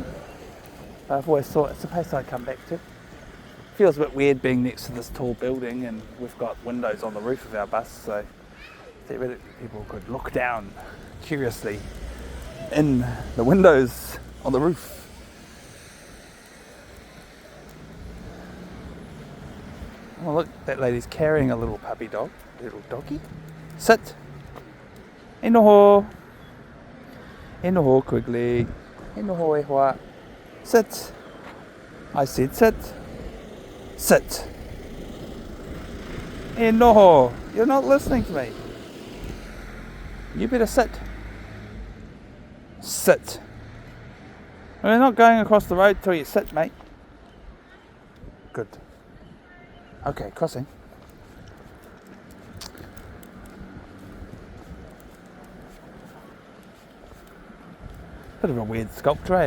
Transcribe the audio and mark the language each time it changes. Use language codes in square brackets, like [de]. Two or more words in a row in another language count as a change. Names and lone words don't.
[en] I've always thought it's a place I'd come back to. Feels a bit weird being next to this tall building, and we've got windows on the roof of our bus, so theoretically people could look down curiously in the windows on the roof. Oh look, that lady's carrying a little puppy dog, little doggy. Sit. [mi] E noho. E noho, Quigley. E noho e hoa. [en] Sit. I said sit. Sit. [mi] E noho. [en] You're not listening to me. You better sit. Sit. We're not going across the road till you sit, mate. Good. Okay, crossing. Bit of a weird sculpture, eh?